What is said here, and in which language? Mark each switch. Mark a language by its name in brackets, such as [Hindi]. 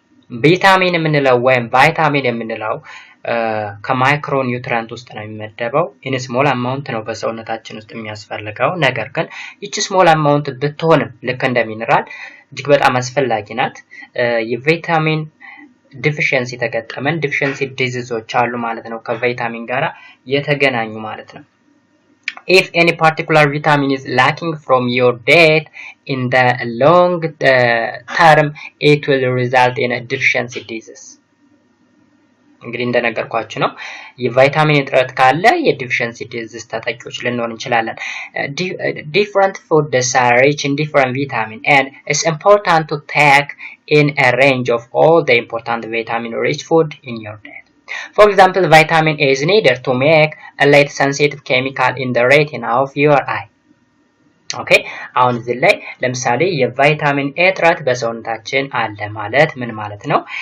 [Amharic] ቪታሚን የምንለው ወይም ቫይታሚን የምንለው ከማይክሮ ኒውትሪየንት ውስጥ ነው የሚመደበው። ኢን ስሞል አማውንት ነው በሰውነታችን ውስጥ የሚያስፈልገው። ነገር ግን ይቺ ስሞል አማውንት ብትሆንም ልክ እንደ ሚነራል እጅግ በጣም አስፈላጊ ናት። የቪታሚን ዲፊሽንሲ ተገጠመን ዲፊሽንሲ ዲዚዞች አሉ ማለት ነው፣ ከቪታሚን ጋራ የተገናኙ ማለት ነው። [English] If any particular vitamin is lacking from your diet in the long term, it will result in a deficiency disease. [Amharic] እንግዲህ እንደነገርኳችሁ ነው የቫይታሚን እጥረት ካለ የዲፊሽንሲ ዲዚዝ ተጠቂዎች ልንሆን እንችላለን። [English] Different foods are rich in different vitamin and it's important to take in a range of all the important vitamin rich food in your diet. For example, vitamin A is needed to make a light sensitive chemical in the retina of your eye. [Amharic] Okay, አሁን እዚህ ላይ ለምሳሌ የቫይታሚን ኤ እጥረት በሰውነታችን አለ ማለት ምን ማለት ነው?